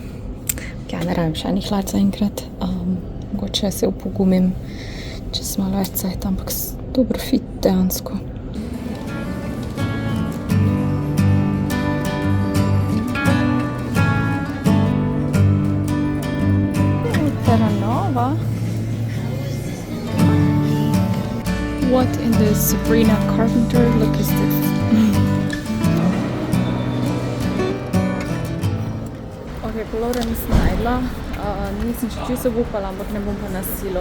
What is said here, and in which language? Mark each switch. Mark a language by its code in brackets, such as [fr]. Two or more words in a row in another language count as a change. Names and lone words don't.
[sl] Ja, ne rabim še enih hlač zaenkrat. Mogoče se upogumim čez malo več cajt, ampak dobro fit dejansko. Terranova. [en] What in the Sabrina Carpenter look is this? [sl] Ok, kolora nisem najdla, nisem še čisto upala, ampak ne bom pa na silo.